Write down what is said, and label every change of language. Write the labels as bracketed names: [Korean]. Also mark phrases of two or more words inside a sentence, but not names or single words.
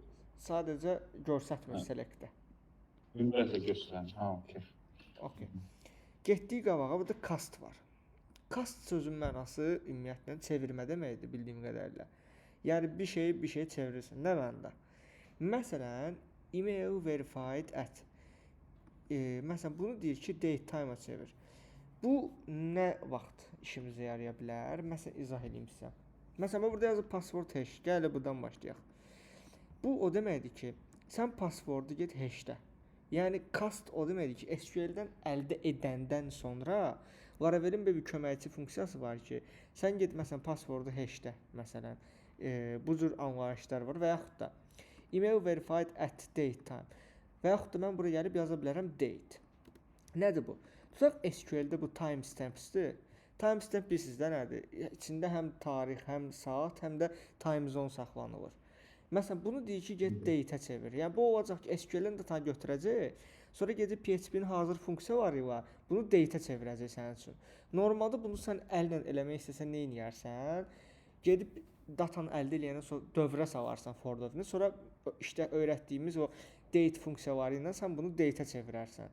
[Azerbaijani] Sadəcə göstərmir selectdə. Ümumiyyətlə göstərən. Ha, okey. Okay. Getdik qabağa, burada cast var. Cast sözün mənası ümumiyyətlə çevirmə deməkdir bildiyim qədərilə. Yəni bir şeyi çevirirsən. Nə məndə? Məsələn, [English] email verified at. [Azerbaijani] Məsələn, bunu deyir ki, [English] date time- [Azerbaijani] a çevir. Bu nə vaxt işimizə yaraya bilər? Məsələn, izah edeyim sizə. Məsələn, burada yazıb [English] password hash. [Azerbaijani] Gəl buradan başlayaq. Bu o deməkdir ki, sən passwordu get hashdə. Yəni cast o deməkdir ki, SQL-dən əldə edəndən sonra Laravelin bir köməkçi funksiyası var ki, sən get məsələn passwordu hashdə, məsələn, bu cür anlayışlar var və yaxud da [English] email verified at date time. [Azerbaijani] Və yaxud da mən bura gəlib yaza bilərəm date. Nədir bu? Tutaq SQL-də bu timestamps'dir. Timestamp bilirsiniz də nədir? İçində həm tarix, həm saat, həm də [English] time zone [Azerbaijani] saxlanılır. Məsələn, bunu deyir ki, get date-ə çevir. Yəni bu olacaq ki, SQL-dən data götürəcək, sonra gedib PHP-nin hazır funksiyaları ilə bunu date-ə çevirəcək sənin üçün. Normalda bunu sən əllə eləmək istəsən nə edərsən? Gedib datanı əldə eləyəndən sonra dövrə salarsan for dövrünü, sonra işte öyrətdiyimiz o date funksiyaları ilə sən bunu date-ə çevirərsən.